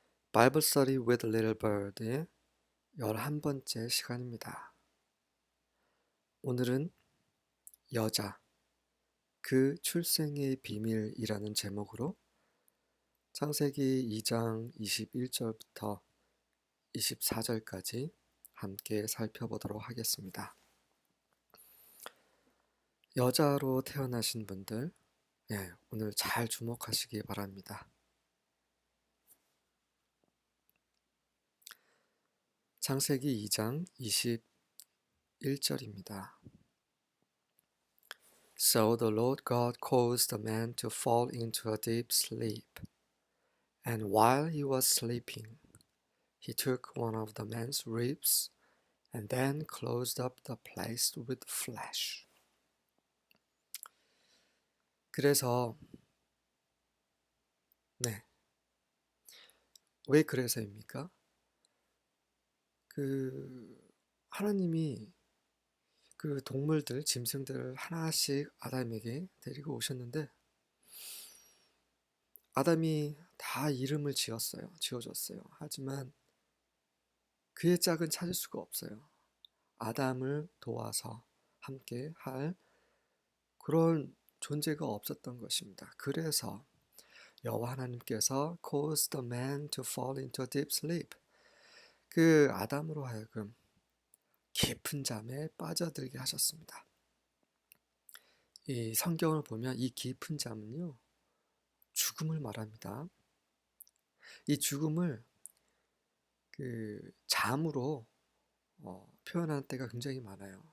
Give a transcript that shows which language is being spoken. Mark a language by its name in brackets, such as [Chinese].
[Korean] Bible Study with Little Bird의 11번째 시간입니다. 오늘은 여자, 그 출생의 비밀이라는 제목으로 창세기 2장 21절부터 24절까지 함께 살펴보도록 하겠습니다. 여자로 태어나신 분들, 오늘 잘 주목하시기 바랍니다. 창세기 2장 21절입니다. [English] So the Lord God caused the man to fall into a deep sleep. And while he was sleeping, he took one of the man's ribs and then closed up the place with flesh. [Korean] 그래서, 왜 그래서입니까? 하나님이 그 동물들, 짐승들을 하나씩 아담에게 데리고 오셨는데, 아담이 다 이름을 지어줬어요. 하지만 그의 짝은 찾을 수가 없어요. 아담을 도와서 함께 할 그런 존재가 없었던 것입니다. 그래서 여호와 하나님께서 [English] caused the man to fall into a deep sleep. [Korean] 그 아담으로 하여금 깊은 잠에 빠져들게 하셨습니다. 이 성경을 보면 이 깊은 잠은요, 죽음을 말합니다. 이 죽음을 잠으로 표현하는 때가 굉장히 많아요.